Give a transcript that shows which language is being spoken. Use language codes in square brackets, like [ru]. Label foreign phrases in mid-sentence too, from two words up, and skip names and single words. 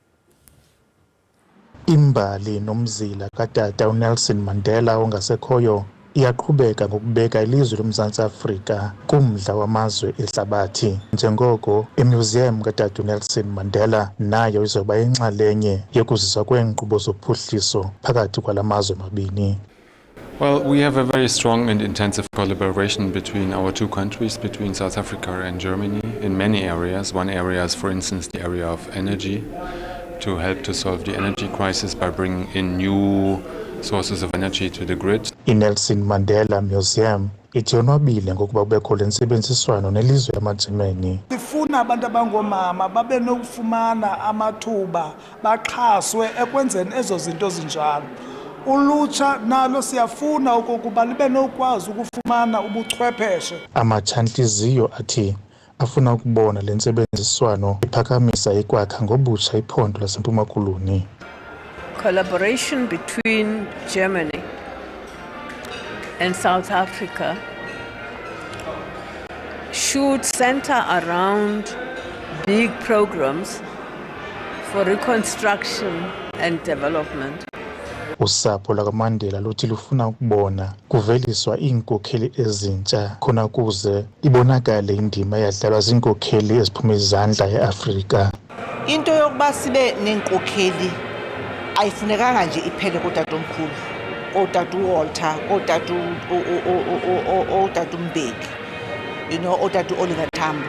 [xh] Imbali nomzila katata uNelson Mandela ongasekhoyo iyaqhubeka ngokubeka ilizwe loMzantsi Afrika kumdla wamazwe ehlabathi. Njengoko imuseum katata uNelson Mandela nayo izoba yinxalenye yokuziswa kweenkqubo zophuhliso phakathi kwala mazwe mabini. [en] Well, we have a very strong and intensive collaboration between our two countries, between South Africa and Germany, in many areas. One area is, for instance, the area of energy, to help to solve the energy crisis by bringing in new sources of energy to the grid. [xh] INelson Mandela Museum ijonwabile ngokuba kubekho lentsebenziswano nelizwe lamaJamani. Sifuna abantu abangomama babe nokufumana amathuba baxhaswe ekwenzeni ezo zinto zinjalo. Ulutsha nalo siyafuna okokuba libe nokwazi ukufumana ubuchwepheshe. Amatshantliziyo athi afuna ukubona lentsebenziswano iphakamisa ikwakha ngobutsha iphondo laseMpuma Koloni. [en] Collaboration between Germany and South Africa should center around big programs for reconstruction and development. [xh] Usapho lakaMandela luthi lufuna ukubona kuveliswa iinkokheli ezintsha khona kuze ibonakale indima eyadlalwa zinkokheli eziphuma izandla eAfrika. Into yokuba sibe nenkokheli ayifunekanga nje iphele kotatomkhulu, otatu Walter, otatu Mbeki, otatu Oliver Tambo.